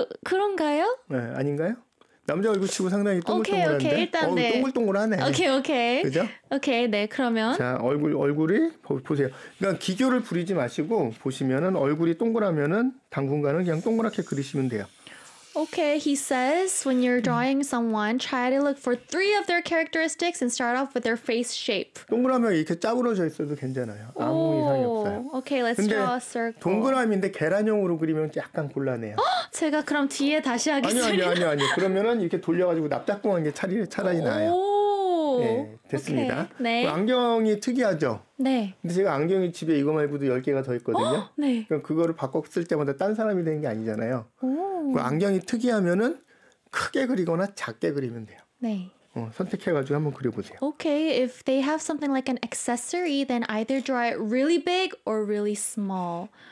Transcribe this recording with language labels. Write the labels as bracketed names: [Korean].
[Korean] 그런가요? 네, 아닌가요? 남자 얼굴 치고 상당히 동글동글한데. [English] 오케이, 오케이. [Korean] 일단 어, 네. 동글동글하네. [English] 오케이, 오케이. [Korean] 그죠? 오케이. 네, 그러면 자, 얼굴이 보세요. 그러니까 기교를 부리지 마시고 보시면은 얼굴이 동그라면은 당분간은 그냥 동그랗게 그리시면 돼요. [English] Okay, he says, when you're drawing someone, try to look for three of their characteristics and start off with their face shape. [Korean] 동그라미가 이렇게 짜부러져 있어도 괜찮아요. 아무 이상이 없어요. [English] Okay, let's draw a circle. [Korean] 동그라미인데 계란형으로 그리면 약간 곤란해요. 제가 그럼 뒤에 다시 하겠습니다. 아니요. 그러면은 이렇게 돌려가지고 납작공한 게 차라리 나아요. 네, 됐습니다. 네. 안경이 특이하죠? 네. 근데 제가 안경이 집에 이거 말고도 10개가 더 있거든요. 어? 네. 그럼 그거를 바꿔 쓸 때마다 딴 사람이 되는 게 아니잖아요. 그 안경이 특이하면은 크게 그리거나 작게 그리면 돼요. 네. 어, 선택해가지고 한번 그려보세요. [English] Okay, if they have something like an accessory, then either draw it really big or really small.